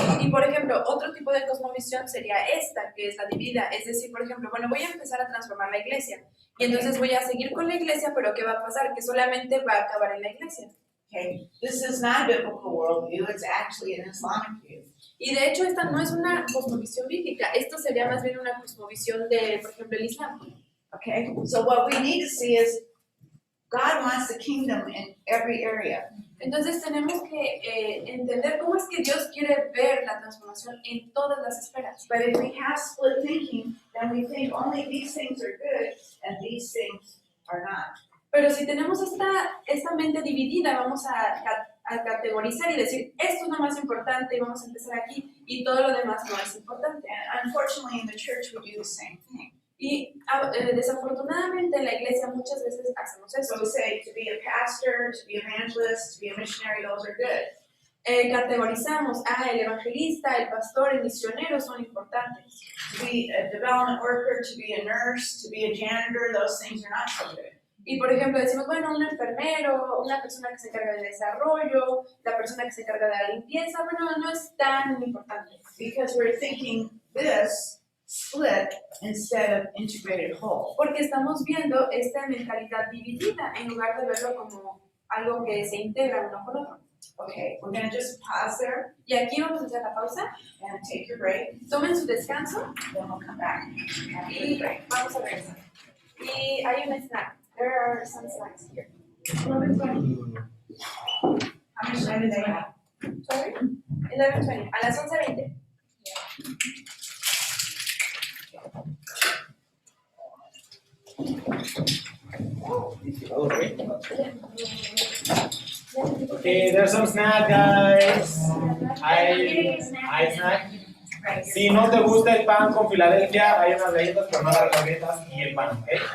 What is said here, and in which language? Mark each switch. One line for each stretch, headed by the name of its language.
Spanish: Y por ejemplo, otro tipo de cosmovisión sería esta, que es la dividida. Es decir, por ejemplo, bueno, voy a empezar a transformar la iglesia y entonces voy a seguir con la iglesia, pero ¿qué va a pasar? Que solamente va a acabar en la iglesia.
English: Okay, this is not a biblical worldview, it's actually an Islamic view.
Spanish: Y de hecho esta no es una cosmovisión bíblica, esto sería más bien una cosmovisión de, por ejemplo, el Islam.
English: Okay, so what we need to see is God wants the kingdom in every area.
Spanish: Entonces tenemos que entender cómo es que Dios quiere ver la transformación en todas las esferas.
English: But if we have split thinking, then we think only these things are good and these things are not.
Spanish: Pero si tenemos esta mente dividida, vamos a categorizar y decir, esto es lo más importante y vamos a empezar aquí y todo lo demás no es importante.
English: And unfortunately in the church we do the same thing.
Spanish: Y desafortunadamente en la iglesia muchas veces hacemos
English: So
Spanish: esto.
English: we say to be a pastor, to be an evangelist, to be a missionary, those are good.
Spanish: Categorizamos, el evangelista, el pastor, el misionero son importantes.
English: To be a development worker, to be a nurse, to be a janitor, those things are not so good.
Spanish: Y por ejemplo decimos, bueno, un enfermero, una persona que se encarga del desarrollo, la persona que se encarga de la limpieza, bueno, no es tan importante.
English: Because we're thinking this split instead of integrated whole.
Spanish: Porque estamos viendo esta mentalidad dividida en lugar de verlo como algo que se integra uno con otro.
English: Okay, we're going to just pause there
Spanish: Y aquí vamos a hacer la pausa,
English: and take your break,
Spanish: tomen su descanso
English: then we'll come back after the
Spanish: y
English: break.
Spanish: vamos a regresar. Y hay un snack.
English: There are some snacks here. How much time do they have? Sorry? 11:20.
Spanish: A las 11:20.
English: Okay, there's some snack, guys.
Spanish: Hay snack. Si no te gusta el pan con Filadelfia, hay unas galletas, pero no las galletas y el pan, ¿ok?